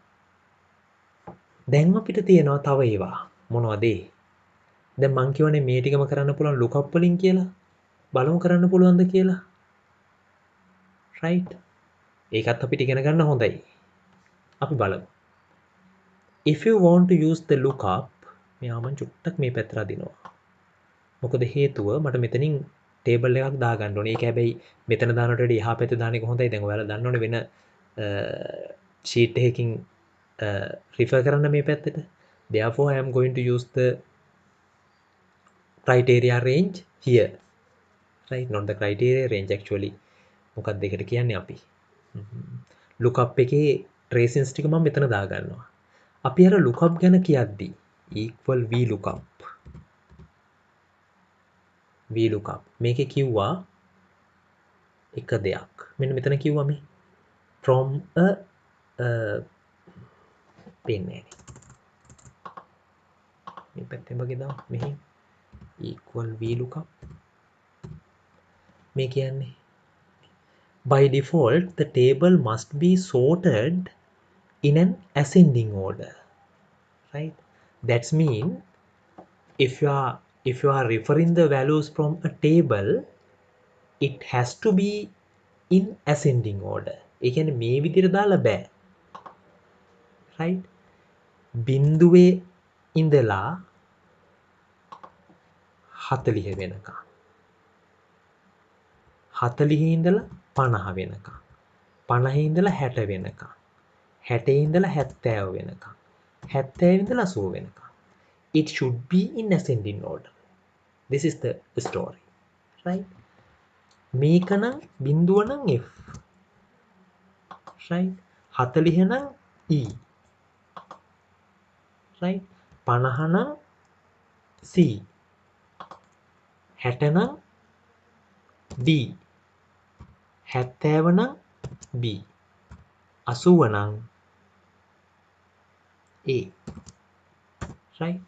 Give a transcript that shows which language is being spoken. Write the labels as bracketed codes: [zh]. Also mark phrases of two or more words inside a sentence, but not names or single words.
[si] දැන් අපිට තියෙනවා තව ඒවා මොනවද දැන් මං කියවනේ මේ ටිකම කරන්න පුළුවන් lookup වලින් කියලා බලමු කරන්න පුළුවන්ද කියලා right ඒකත් අපිට ඉගෙන ගන්න හොඳයි අපි බලමු [en] if you want to use the lookup [si] මෙයා මං චුට්ටක් මේ පැත්තට අදිනවා මොකද හේතුව මට මෙතනින් ටේබල් එකක් දාගන්න ඕනේ ඒක හැබැයි මෙතන දානට වඩා එහා පැත්තේ දාන එක හොඳයි දැන් ඔයාලා දන්නවනේ වෙන sheet එකකින් refer කරන්න මේ පැත්තට [en] therefore I am going to use the criteria range here right not the criteria range actually [si] මොකක්ද ඒකට කියන්නේ අපි lookup එකේ tracings ටික මම මෙතන දාගන්නවා අපි අර lookup ගැන කියද්දි [en] equal v lookup VLOOKUP. [si] මේකේ කිව්වා එක දෙයක්. මෙන්න මෙතන කිව්වා මේ [en] from a [si] පේන්නේ මේ පැත්තෙන් වගේ දාමු මෙහි [en] equal VLOOKUP. [si] මේ කියන්නේ [en] by default the table must be sorted in an ascending order, right? That's mean if you are referring the values from a table, it has to be in ascending order. [si] ඒ කියන්නේ මේ විදිහට දාලා බෑ, right? බිඳුවේ ඉඳලා 40 වෙනකම්, 40 ඉඳලා 50 වෙනකම්, 50 ඉඳලා 60 වෙනකම්, 60 ඉඳලා 70 වෙනකම්, 70 ඉඳලා 80 වෙනකම්. [en] It should be in ascending order. This is the story, right? [si] මේක නම් බිඳුව නම් F, right? 40 නම් E, right? 50 නම් C, 60 නම් D, 70 නම් B, 80 නම් A, right?